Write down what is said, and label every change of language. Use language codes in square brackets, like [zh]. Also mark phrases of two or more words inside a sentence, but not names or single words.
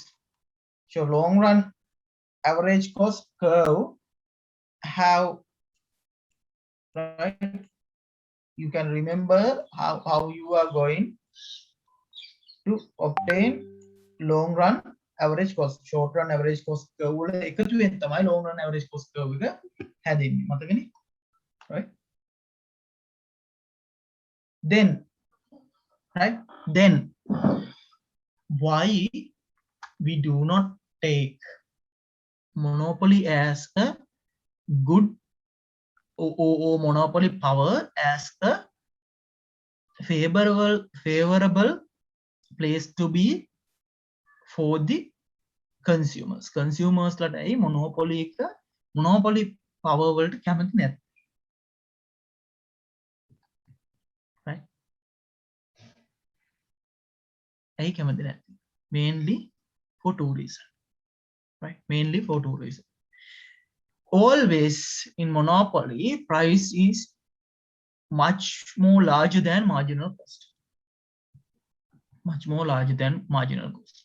[en] So long run average cost curve have, right? You can remember how you are going to obtain long run average cost. Short run average cost curve [si] වල එකතුවෙන් තමයි [en] long run average cost curve [si] එක හැදෙන්නේ. මතකනේ? [en] Right? Then, right? Then why we do not take monopoly as a good or monopoly power as a favorable place to be for the consumers. [si] Consumers ලට [en] monopoly power [si] වලට කැමති නැත. [en] Right? [si] ඇයි කැමති නැති? [en] Mainly for two reasons. Right? Mainly for two reasons. Always in monopoly, price is much more larger than marginal cost. Much more larger than marginal cost.